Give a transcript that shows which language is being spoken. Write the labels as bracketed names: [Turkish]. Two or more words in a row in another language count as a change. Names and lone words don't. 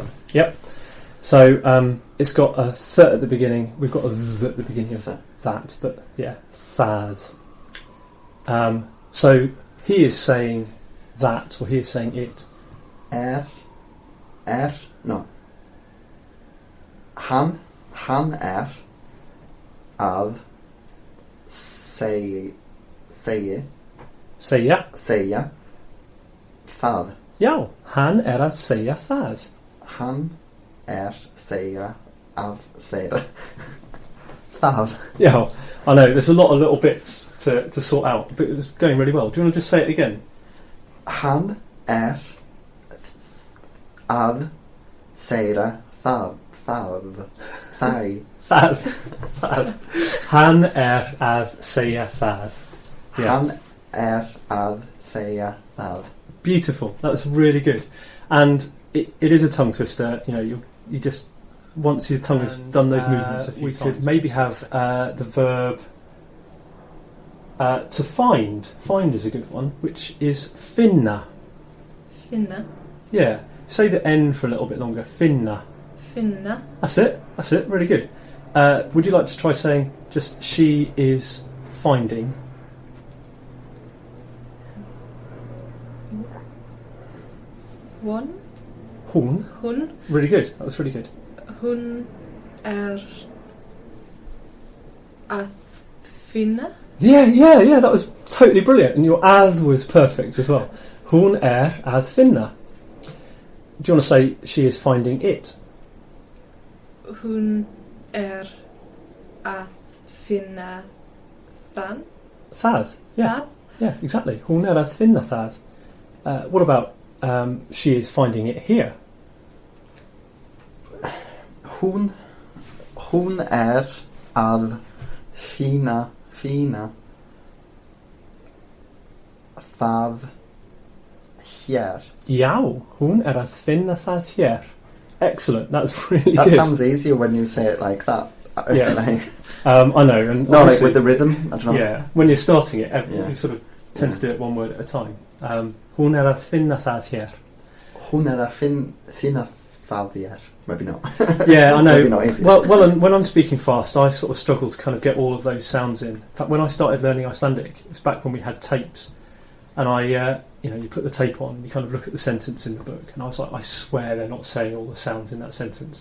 [English] Yep. So it's got a th at the beginning. We've got a th at the beginning of that, but yeah, það. So he is saying that, or he is saying it. No. [Icelandic] Hann að segja Segja. það. Já, hann að segja það. Hann segja að segja það. [English] Yeah, I know, there's a lot of little bits to sort out, but it was going really well. Do you want to just say it again? [Icelandic] Hann að segja það. Það. Hann að segja það. Yeah. Hann að segja það. [English] Beautiful. That was really good. And it is a tongue twister. You know, you just once your tongue has done those movements a few times. We could maybe have the verb to find. Find is a good one, which is finna. [Icelandic] Finna. [English] Yeah. Say the N for a little bit longer. [Icelandic] Finna. Finna. [English] That's it. Really good. Would you like to try saying just she is finding? [Icelandic] Hún. Hún. [English] Really good. That was really good. [Icelandic] Hún að finna. [English] Yeah. That was totally brilliant. And your as was perfect as well. [Icelandic] Hún að finna. [English] Do you want to say she is finding it? [Icelandic] Hún að finna það. Það. Yeah. Það. [English] Yeah, exactly. [Icelandic] Hún að finna það. [English] What about she is finding it here? [Icelandic] Hún að finna það hér. Já, hún að finna það hér. [English] Excellent. That's really That good. sounds easier when you say it like that. Yeah. I know. And No, like with the rhythm. I don't know. Yeah, when you're starting it, Yeah. you sort of tend to do it one word at a time. [Icelandic] Hún að finna það hér. Hún að finna það hér. [English] maybe not. Yeah, I know. Maybe not easy. Well, and when I'm speaking fast, I sort of struggle to kind of get all of those sounds in. In fact, when I started learning Icelandic, it was back when we had tapes, and you put the tape on, and you kind of look at the sentence in the book, and I was like, I swear they're not saying all the sounds in that sentence.